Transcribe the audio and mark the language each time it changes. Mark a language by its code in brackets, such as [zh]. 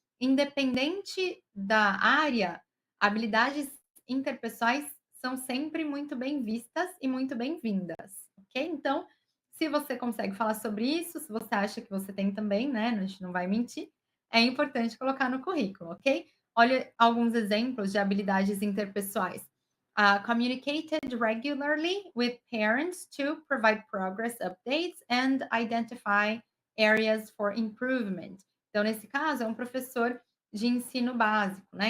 [pt] Independente da área, habilidades interpessoais são sempre muito bem vistas e muito bem-vindas, ok? Então, se você consegue falar sobre isso, se você acha que você tem também, né, a gente não vai mentir, é importante colocar no currículo, ok? Olha alguns exemplos de habilidades interpessoais. [en] Communicated regularly with parents to provide progress updates and identify areas for improvement. [pt] Então, nesse caso, é um professor de ensino básico, né?